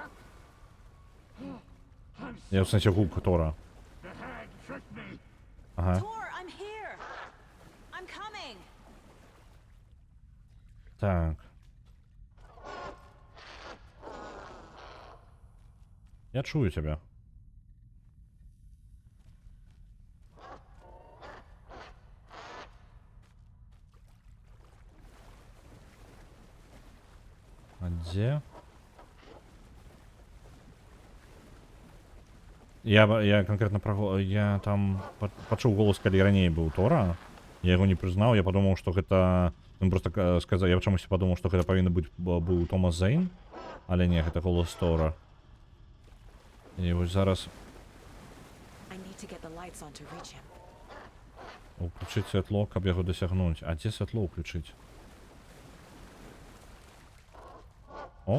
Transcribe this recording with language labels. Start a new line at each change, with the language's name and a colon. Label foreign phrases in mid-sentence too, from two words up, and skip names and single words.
Belarusian: Я ў сэнсе гук Тора. Ага. Так.
Russian: Я чую тебя. А где? Я конкретно про...
Belarusian: Я там пачуў голос, калі раней быў Тора. Я яго не прызнаў, я падумаў, што гэта...
Russian: Он просто сказал,
Belarusian: я чамусьці падумаў, што гэта павінна быў Томас Зейн, але не, гэта голос Тора. І вось зараз... Уключыць святло, каб яго дасягнуць. А дзе святло ўключыць? О!